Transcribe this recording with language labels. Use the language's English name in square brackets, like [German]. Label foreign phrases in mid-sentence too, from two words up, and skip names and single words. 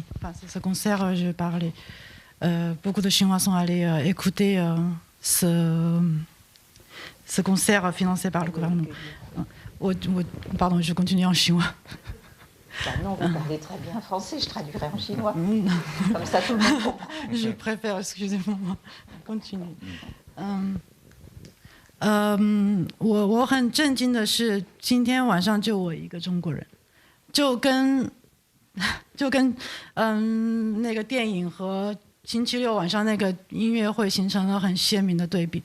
[French] Enfin, c'est ce concert, je parlais. Beaucoup de Chinois sont allés écouter ce concert financé par le gouvernement. Pardon, je continue en chinois. Non, vous parlez très bien français, je traduirai en chinois. Comme ça, tout le monde comprend. Je préfère, excusez-moi, continue. [Chinese] 我很震惊的是，今天晚上就我一个中国人，就跟那个电影和星期六晚上那个音乐会形成了很鲜明的对比。